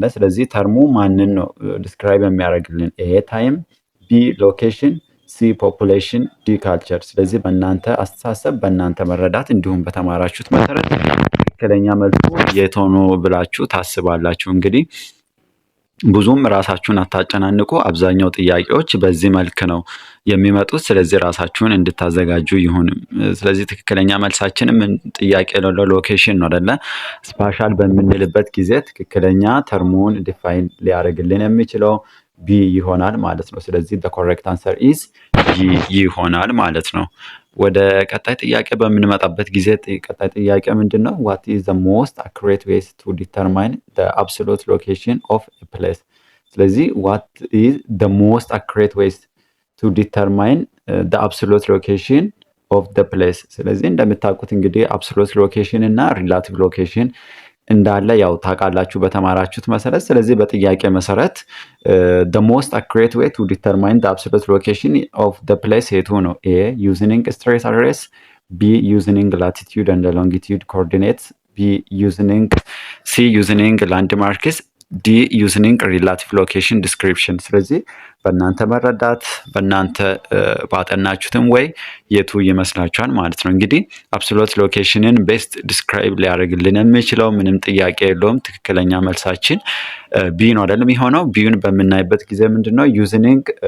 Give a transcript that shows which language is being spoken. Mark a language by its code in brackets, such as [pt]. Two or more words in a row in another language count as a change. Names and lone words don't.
[am] ስለዚህ ተርሙ ማንን ነው ዲስክራይብ የሚያደርግልን? [en] A time, B location, C population, D culture። [am] ስለዚህ በእናንተ አስተሳሰብ በእናንተ መረዳት እንዲሁም በተማራችሁት መሰረት ትክክለኛ መልኩ የት ሆኖ ብላችሁ ታስባላችሁ። እንግዲህ ብዙም ራሳችሁን አታጨናንቁ። አብዛኛው ጥያቄዎች በዚህ መልክ ነው የሚመጡት። ስለዚህ ራሳችሁን እንድታዘጋጁ ይሁን። ስለዚህ ትክክለኛ መልሳችን ምን ጥያቄ ነው? ሎኬሽን ነው አይደለ? ስፓሻል በምንልበት ጊዜ ትክክለኛ ተርሙን ዲፋይን ሊያደርግልን የሚችለው ቢ ይሆናል ማለት ነው። ስለዚህ [en] the correct answer is [am] ጂ ይሆናል ማለት ነው። ወደ ቀጣይ ጥያቄ በምንመጣበት ጊዜ ቀጣይ ጥያቄ ምንድን ነው? [en] what is the most accurate ways to determine the absolute location of a place? ስለዚህ what is the most accurate ways to determine the absolute location of the place? [am] ስለዚህ እንደምታውቁት እንግዲህ [en] absolute location [am] እና [en] relative location [am] እንዳለ ያው ታውቃላችሁ በተማራችሁት መሰረት። ስለዚህ በጥያቄ መሰረት [en] the most accurate way to determine the absolute location of the place [am] የቱ ነው? [en] A using straight address፣ B using latitude and longitude coordinates፣ C using landmarks፣ D using relative location description። [am] ስለዚህ በእናንተ መረዳት በእናንተ ባጠናችሁትም ወይ የቱ ይመስላችኋል ማለት ነው። እንግዲህ [en] absolute location best describe [am] ሊያደርግልን የሚችለው ምንም ጥያቄ የለውም ትክክለኛ መልሳችን ቢ ነው አይደለም የሆነው። ቢዩን በምናይበት ጊዜ ምንድነው ዩዝኒንግ